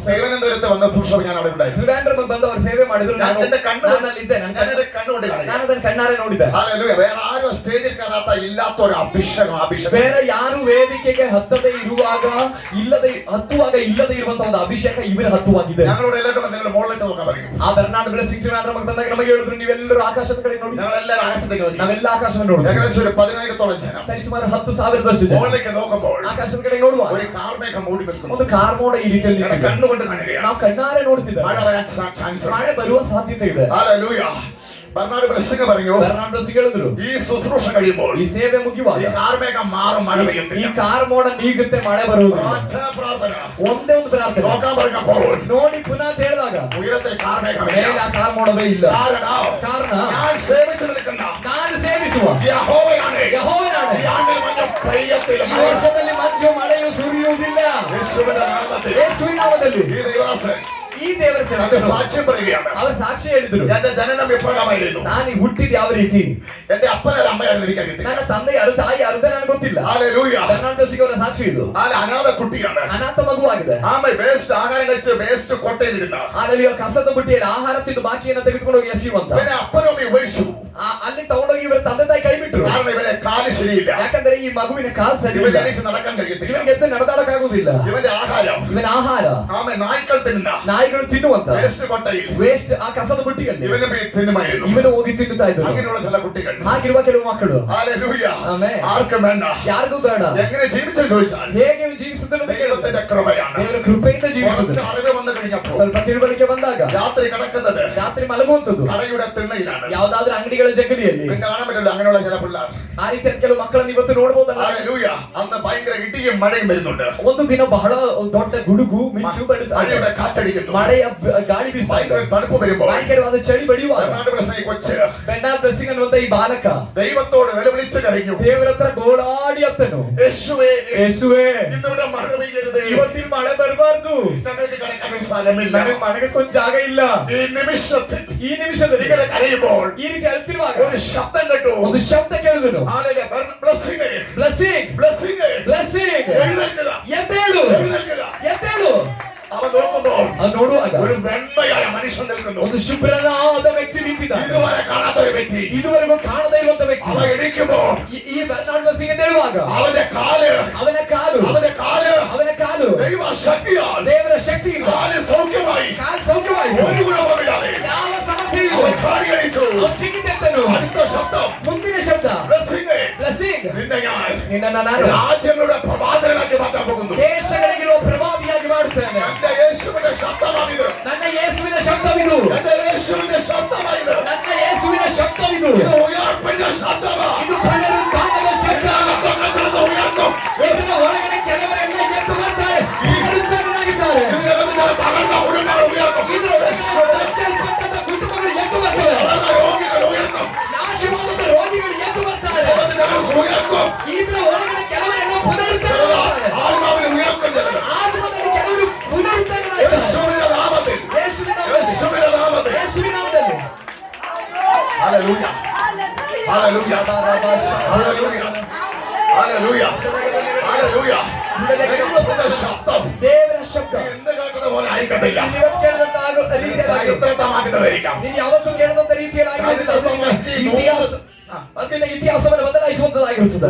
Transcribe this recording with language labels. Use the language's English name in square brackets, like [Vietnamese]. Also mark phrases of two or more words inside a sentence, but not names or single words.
[Malayalam] തിരുവനന്തപുരത്ത് വന്ന സുഷമ ഞാൻ അവിടെ ഉണ്ടായിരുന്നു. [Kannada] ತ್ರಿವೇಂದ್ರಮ್ ಬಂದು ಅವರು ಸೇವೆ ಮಾಡಿದ್ರು ನಾನು [Malayalam] എന്റെ [Kannada] ನನ್ನಲ್ಲಿದ್ದೆ [Malayalam] ഞാൻ എന്റെ കണ്ണുകൊണ്ട് കാണുക. [Kannada] ನಾನು ಅದನ್ನ ಕಣ್ಣಾರೆ ನೋಡಿದೆ [Malayalam] ഹല്ലേലൂയ. വേറെ ആരും സ്റ്റേജിൽ കയറാത്ത ഇല്ലാത്ത ഒരു അഭിഷേകം. [Kannada] ಬೇರೆ ಯಾರು ವೇದಿಕೆಗೆ ಹತ್ತದೇ ಇರುವಾಗ ಇಲ್ಲದೆ ಇರುವಂತ ಒಂದು ಅಭಿಷೇಕ ಇವರ ಹತ್ತುವಾಗಿದೆ [Malayalam] ഞങ്ങളോട് എല്ലാവരും നിങ്ങൾ മുകളിലേക്ക് നോക്കാൻ പറയും. [Kannada] ಆ ಬೆರ್ನಾರ್ಡ್ ಬ್ಲೆസ്സിಂಗ್ ತ್ರಿವೇಂದ್ರಮ್ ಬಂದಾಗ ನಮಗೆ ಹೇಳಿದ್ರು ನೀವೆಲ್ಲರೂ ಆಕಾಶದ ಕಡೆ ನೋಡಿ [Malayalam] ഞങ്ങളെല്ലാവരും ആകാശത്തേക്ക് നോക്കി. [Kannada] ನಾವೆಲ್ಲ ಆಕಾಶವನ್ನು ನೋಡಿದ್ವಿ [Malayalam] ഏകദേശം ഒരു 10,000-ഓളം ജനം [Kannada] ಸರಿ ಸುಮಾರು 10,000 ಜನ [Malayalam] മുകളിലേക്ക് നോക്കുമ്പോൾ [Kannada] ಆಕಾಶದ ಕಡೆ ನೋಡುವ [Malayalam] ഒരു കാർമേഘം മൂടി നിൽക്കുന്നു. [Kannada] ಒಂದು ಕಾರ್ಮೋಡ ಈ ರೀತಿಯಲ್ಲಿ [Malayalam] ഞങ്ങളുടെ [Kannada] ನಿಂತಿದೆ. [Malayalam] കണ്ണുകൊണ്ട് കാണുകയാണ്. [Kannada] ನಾವು ಕಣ್ಣಾರೆ ನೋಡ್ತಿದ್ದೇವೆ [Malayalam] മഴ വരാൻ ചാൻസ് ഉണ്ട്. [Kannada] ಮಳೆ ಬರುವ ಸಾಧ್ಯತೆ ಇದೆ [Malayalam] ഹല്ലേലൂയ. ബെർണാഡ് ബ്ലെസ്സിംഗ് പറഞ്ഞു, [Kannada] ಬೆರ್ನಾರ್ಡ್ ಬ್ಲೆസ്സിಂಗ್ ಹೇಳಿದ್ರು [Malayalam] ഈ ശുശ്രൂഷ കഴിയുമ്പോൾ [Kannada] ಈ ಸೇವೆ ಮುಗಿಯುವಾಗ [Malayalam] ഈ കാർമേഘം മാറും, മഴ [Kannada] ಈ [Malayalam] പെയ്യത്തില്ല. [Kannada] ಕಾರ್ಮೋಡ ನೀಗುತ್ತೆ ಮಳೆ ಬರುವುದು [Malayalam] പ്രാർത്ഥന, പ്രാർത്ഥന. [Kannada] ಒಂದೇ ಒಂದು ಪ್ರಾರ್ಥನೆ [Malayalam] നോക്കാൻ പറഞ്ഞപ്പോൾ [Kannada] ನೋಡಿ ಪುನಃ ಅಂತ ಹೇಳಿದಾಗ [Malayalam] ഉയരത്തിൽ കാർമേഘം [Kannada] ಮೇಲೆ ಆ ಕಾರ್ಮೋಡವೇ ಇಲ್ಲ ಕಾರಣ [Malayalam] ഞാൻ സേവിച്ചു നിൽക്കുന്ന [Kannada] ನಾನು ಸೇವಿಸುವ [Malayalam] യഹോവയാണ്. [Kannada] ಯೆಹೋವನಾണ്. [Malayalam] ഈ ആണ്ടിൽ മഞ്ഞ പെയ്യത്തില്ല. [Kannada] ಈ ವರ್ಷದಲ್ಲಿ ಮಂಜು ಮಳೆಯು ಸುರಿಯುವುದಿಲ್ಲ [Malayalam] യേശുവിന്റെ നാമത്തിൽ [Kannada] ಯೇಸುವಿನ ನಾಮದಲ್ಲಿ [Malayalam] ഈ ദൈവദാസൻ [Kannada] ಈ ದೇವರ [Malayalam] അത് [Kannada] ಸೇವಕರು [Malayalam] സാക്ഷ്യം പറയുകയാണ്. [Kannada] ಅವರು ಸಾಕ್ಷಿ ಹೇಳಿದ್ರು [Malayalam] എന്റെ ജനനം ഇപ്രകാരമായിരുന്നു. [Kannada] ನಾನು ಹುಟ್ಟಿದ ಯಾವ ರೀತಿ [Malayalam] എന്റെ അപ്പനാരും അമ്മയാരും എനിക്കറിയത്തില്ല. [Kannada] ನನ್ನ ತಂದೆ ಯಾರು ತಾಯಿ ಯಾರು ನನಗೆ ಗೊತ್ತಿಲ್ಲ [Malayalam] ഹല്ലേലൂയ. [Kannada] ಬೆರ್ನಾರ್ಡ್ ಬ್ಲೆസ്സിಂಗ್ ಅವರ ಸಾಕ್ಷಿ ಇದು [Malayalam] അനാഥ കുട്ടിയാണ്. [Kannada] ಅನಾಥ ಮಗುವಾಗಿದೆ [Malayalam] ആമ വേസ്റ്റ് ആഹാരം കഴിച്ച് വേസ്റ്റ് കൊട്ടയിലിരുന്ന [Kannada] ಅಲ್ಲಿ ಕಸದ ಬುಟ್ಟಿಯಲ್ಲಿ ಆಹಾರ ತಿಂದು ಬಾಕಿಯನ್ನ ತೆಗೆದುಕೊಂಡು ಹೋಗಿ ಎಸೆಯುವಂತ [Malayalam] ഇവനെ അപ്പനും അമ്മയും ഉപേക്ഷിച്ചു. [Kannada] ಅಲ್ಲಿ ತಗೊಂಡೋಗಿ ಇವರ ತಂದೆ ತಾಯಿ ಕೈ ಬಿಟ್ಟರು [Malayalam] കാരണം ഇവനെ കാല് ശരിയില്ല. [Kannada] ಯಾಕಂದ್ರೆ ಈ ಮಗುವಿನ ಕಾಲ್ ಸರಿ [Malayalam] ഇവൻ [Kannada] ಇಲ್ಲ [Malayalam] എണീച്ച് നടക്കാൻ കഴിയത്തില്ല. [Kannada] ಇವನಿಗೆ ಎದ್ದು ನಡೆದಾಡಕ್ಕಾಗುವುದಿಲ್ಲ [Malayalam] ഇവന്റെ ആഹാരം [Kannada] ಇವನ ಆಹಾರ [Malayalam] ആമ നായ്ക്കൾ തിന്നുന്ന [Kannada] ನಾಯಿಗಳು ತಿನ್ನುವಂತ [Malayalam] വേസ്റ്റ് കൊട്ടയിൽ [Kannada] ವೇಸ್ಟ್ ಆ ಕಸದ ಬುಟ್ಟಿಯಲ್ಲಿ [Malayalam] ഇവന് തിന്നുമായിരുന്നു. [Kannada] ಇವನು ಹೋಗಿ ತಿನ್ನುತ್ತಾ ಇದ್ರು [Malayalam] അങ്ങനെയുള്ള ചില കുട്ടികൾ. [Kannada] ಹಾಗಿರುವ ಕೆಲವು ಮಕ್ಕಳು [Malayalam] ഹല്ലേലൂയ. [Kannada] ಆಮೆನ್. [Malayalam] ആർക്കും വേണ്ട. [Kannada] ಯಾರಿಗೂ ಬೇಡ [Malayalam] എങ്ങനെ ജീവിച്ചെന്ന് ചോദിച്ചാൽ [Kannada] ಹೇಗೆ ಜೀವಿಸುತ್ತದೆ [Malayalam] ദൈവത്തിന്റെ കൃപയാണ്. [Kannada] ದೇವರ ಕೃಪೆಯಿಂದ ಜೀವಿಸುತ್ತದೆ [Malayalam] കുറച്ച് അറിവ് വന്നു കഴിഞ്ഞപ്പോൾ [Kannada] ಸ್ವಲ್ಪ ತಿಳುವಳಿಕೆ ಬಂದಾಗ [Malayalam] രാത്രി കിടക്കുന്നത് [Kannada] ರಾತ್ರಿ ಮಲಗುವಂತದ್ದು [Malayalam] കടയുടെ തിണ്ണയിലാണ്. [Kannada] ಯಾವ್ದಾದ್ರೂ ಅಂಗಡಿಗಳ ಜಗಲಿಯಲ್ಲಿ [Malayalam] നിങ്ങൾക്ക് കാണാൻ പറ്റില്ല അങ്ങനെയുള്ള ചില പിള്ളേർ. [Kannada] ಆ ರೀತಿಯ ಕೆಲವು ಮಕ್ಕಳನ್ನು ಇವತ್ತು ನೋಡಬಹುದಲ್ಲ [Malayalam] ഹല്ലേലൂയ. അന്ന് ഭയങ്കര ഇടിയും മഴയും വരുന്നുണ്ട്. [Kannada] ಒಂದು ದಿನ ಬಹಳ ದೊಡ್ಡ ಗುಡುಗು ಮಿಂಚು ಬಡಿತಾ ಇದೆ. [Malayalam] മഴയുടെ കാറ്റടിക്കുന്നു. [Kannada] ಮಳೆಯ ಗಾಳಿ ಬೀಸ್ತಾ ಇದೆ. [Malayalam] ഭയങ്കര തണുപ്പ് വരുമ്പോൾ [Kannada] ಭಯಂಕರವಾದ ಚಳಿ ಬಡಿಯುವಾಗ [Malayalam] ബെർണാഡ് ബ്ലെസ്സിംഗ് കൊച്ച് [Kannada] ಬೆರ್ನಾರ್ಡ್ ಬ್ಲೆസ്സിಂಗ್ ಅನ್ನುವಂತ ಈ ಬಾಲಕ [Malayalam] ദൈവത്തോട് നിലവിളിച്ചു കരഞ്ഞു. [Kannada] ದೇವರ ಹತ್ರ ಗೋಳಾಡಿ ಅತ್ತನು, [Malayalam] യേശുവേ, [Kannada] ಯೇಸುವೆ [Malayalam] ഇന്നിവിടെ മഴ പെയ്യരുത്. [Kannada] ಇವತ್ತಿನ ಮಳೆ ಬರಬಾರ್ದು, [Malayalam] ഞങ്ങൾക്ക് കിടക്കാൻ ഒരു സ്ഥലമില്ല. [Kannada] ನನಗೆ ಮನೆಗೊಂದು ಜಾಗ ಇಲ್ಲ. [Malayalam] ഈ നിമിഷത്തിൽ [Kannada] ಈ ನಿಮಿಷದಲ್ಲಿ [Malayalam] ഇങ്ങനെ കരയുമ്പോൾ [Kannada] ಈ ರೀತಿ ಅಳ್ತಿರುವಾಗ [Malayalam] ഒരു ശബ്ദം കേട്ടു. [Kannada] ಒಂದು ಶಬ್ದ ಕೇಳಿದನು, [Malayalam] ഹല്ലേലൂയ. ബ്ലെസ്സിംഗ്, [Kannada] ಬ್ಲೆಸ್ಸಿಂಗ್ [Malayalam] ബ്ലെസ്സിംഗ്, [Kannada] ಬ್ಲೆಸ್ಸಿಂಗ್, [Malayalam] എഴുന്നേൽക്കുക, [Kannada] ಎದ್ದೇಳು [Malayalam] എഴുന്നേൽക്കുക. [Kannada] ಎದ್ದೇಳು. [Malayalam] അവൻ നോക്കുമ്പോൾ [Kannada] ಅದು ನೋಡುವಾಗ [Malayalam] ഒരു വെണ്മയായ മനുഷ്യൻ നിൽക്കുന്നു. [Kannada] ಒಂದು ಶುಭ್ರನಾದ ವ್ಯಕ್ತಿ ನಿಂತಿದ್ದಾನೆ, [Malayalam] ഇതുവരെ കാണാത്ത ഒരു വ്യക്തി. [Kannada] ಇದುವರೆಗೂ ಕಾಣದೇ ಇರುವಂತ ವ್ಯಕ್ತಿ. [Malayalam] അവൻ ഇടിക്കുമ്പോൾ [Kannada] ಈ ಬೆರ್ನಾರ್ಡ್ ಬ್ಲೆസ്സിಂಗ್ ಎದ್ದೇಳುವಾಗ [Malayalam] അവന്റെ കാല് [Kannada] ಅವನ ಕಾಲು [Malayalam] ദൈവ ശക്തിയാൽ [Kannada] ದೇವರ ಶಕ್ತಿ [Malayalam] കാല് സൗഖ്യമായി. [Kannada] ಕಾಲು ಸೌಖ್ಯವಾಯಿತು. [Malayalam] ഒരു ഗുണവുമില്ലാതെ [Kannada] ಯಾವ ಸಮಸ್ಯೆಯೂ [Malayalam] അവൻ [Kannada] ಇಲ್ಲ. [Malayalam] ചാടിയടിച്ചു. [Kannada] ಅವನು ಚಿಕ್ಕಿದ್ದೆತ್ತನು. [Malayalam] അടുത്ത ശബ്ദം [Kannada] ಮುಂದಿನ ಶಬ್ದ [Malayalam] ബ്ലെസ്സിംഗ്, [Kannada] ಬ್ಲೆಸ್ಸಿಂಗ್, [Malayalam] നിന്നെ ഞാൻ [Kannada] ನಿನ್ನನ್ನು ನಾನು [Malayalam] രാജ്യങ്ങളുടെ പ്രവാചകനാക്കി മാറ്റാൻ പോകുന്നു. [Kannada] ದೇಶಗಳಿಗಿರುವ ಪ್ರವಾದಿಯಾಗಿ ಮಾಡುತ್ತೇನೆ. [Malayalam] എന്റെ യേശുവിന്റെ ശബ്ദമാണിത്. [Kannada] ನನ್ನ ಯೇಸುವಿನ ಶಬ್ದವಿದು, [Malayalam] എന്റെ യേശുവിന്റെ ശബ്ദമാണിത്. [Kannada] ನನ್ನ ಯೇಸುವಿನ ಶಬ್ದವಿದು. [Malayalam] ഇത് ഉയർപ്പിന്റെ ശബ്ദമാ. [Kannada] ಇದು ಪುನರುತ್ಥಾನದ ಶಬ್ದ. [Malayalam] ഇതിനകത്തൊക്കെ ചിലത് ഉയർത്തും. [Kannada] ಇದರ ಒಳಗಡೆ ಕೆಲವರೆಲ್ಲ ಎದ್ದು ಬರ್ತಾರೆ, ಪುನರುತ್ಥಾನರಾಗಿದ್ದಾರೆ. [Malayalam] ഇതിനകത്ത് ചില തകർന്ന കുടുംബങ്ങൾ ഉയർത്തും. [Kannada] ಇದರ ಒಳಗಡೆ ಚಚ್ಚಲ್ಪಟ್ಟಂತ ಕುಟುಂಬಗಳು ಎದ್ದು ಬರ್ತವೆ, [Malayalam] തകർന്ന രോഗികൾ ഉയർത്തും. [Kannada] ನಾಶವಾದ ರೋಗಿಗಳು ಎದ್ದು ಬರ್ತಾರೆ. [Malayalam] അത് ഞങ്ങൾക്ക് ഉയർത്തും. [Kannada] ಇದರ ಒಳಗಡೆ ಕೆಲವರೆಲ್ಲ ಪುನರುತ್ಥಾನರಾಗ್ತಾರೆ. [Malayalam] ആത്മാവിൽ ഉയർത്തും ചിലത്. [Kannada] ಆತ್ಮದಲ್ಲಿ ಕೆಲವರು ಪುನರುತ್ಥಾನರಾಗ್ತಾರೆ. [Malayalam] യേശുവിന്റെ നാമത്തിൽ, [Kannada] ಯೇಸುವಿನ ನಾಮದಲ್ಲಿ, [Malayalam] യേശുവിന്റെ നാമത്തിൽ. [Kannada] ಯೇಸುವಿನ ನಾಮದಲ್ಲಿ. [Malayalam] ഹല്ലേലൂയ, ഹല്ലേലൂയ, ഹല്ലേലൂയ, ഹല്ലേലൂയ, ഹല്ലേലൂയ. ദൈവത്തിന്റെ ശബ്ദം [Kannada] ದೇವರ ಶಬ್ದ [Malayalam] എന്ത് കേൾക്കുന്ന പോലെ ആയിരിക്കത്തില്ല. [Kannada] ನೀನು ಇವತ್ತು ಕೇಳಿದಂತ ರೀತಿಯಲ್ಲಿ [Malayalam] ചരിത്രത്തെ മാറ്റുന്നതായിരിക്കാം. [Kannada] ನೀನು ಯಾವತ್ತೂ ಕೇಳಿದಂತ ರೀತಿಯಲ್ಲಿ ಆಗಿರೋದಿಲ್ಲ. ಅದು ನಿನ್ನ ಇತಿಹಾಸ ಅದನ್ನ ಇತಿಹಾಸವನ್ನು ಬದಲಾಯಿಸುವಂತದ್ದಾಗಿರುತ್ತದೆ.